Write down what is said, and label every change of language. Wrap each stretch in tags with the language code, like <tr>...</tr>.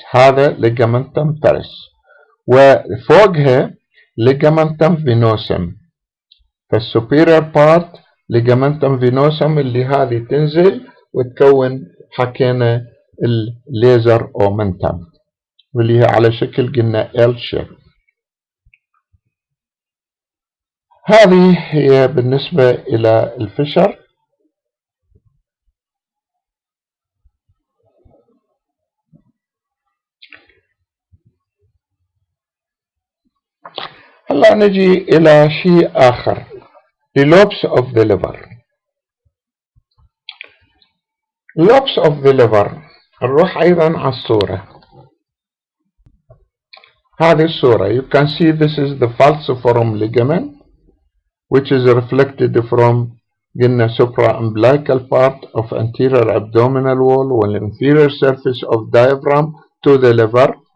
<ar>هذا ligamentum teres، وفوقها ligamentum venosum. فالسوبيريور بارت ligamentum venosum اللي هذه تنزل وتكون حكينا الليزر اومنتم واللي هي على شكل قلنا L shape. هذه هي بالنسبة إلى الفشر. هلا نجي إلى شيء آخر، the lobes of the liver. lobes of the liver نروح أيضا على الصورة.</ar> <en>هذه الصورة you can see this is the falciform ligament which is reflected from قلنا supra-umbilical part of anterior abdominal wall والinferior surface of diaphragm to the liver.</en>